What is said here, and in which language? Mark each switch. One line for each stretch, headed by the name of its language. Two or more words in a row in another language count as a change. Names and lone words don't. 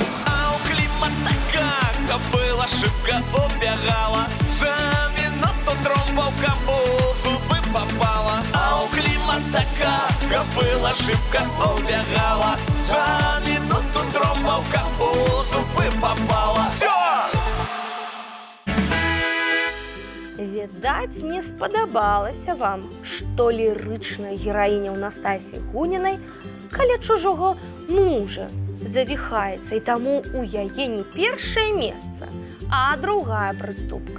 Ukrainian: А у Клима така кобила шибко оббігала, за минуту тром вовкам у зуби попала. А у Клима така кобила шибко оббігала, за минуту тром вовкам у зуби попала. Все!
Belarusian: Відаць, не спадабалася вам, што лірычная гераіня ў Настасі Гунінай каля чужого мужа завіхаецца, і таму у яе не першае месца, а другая прыступка.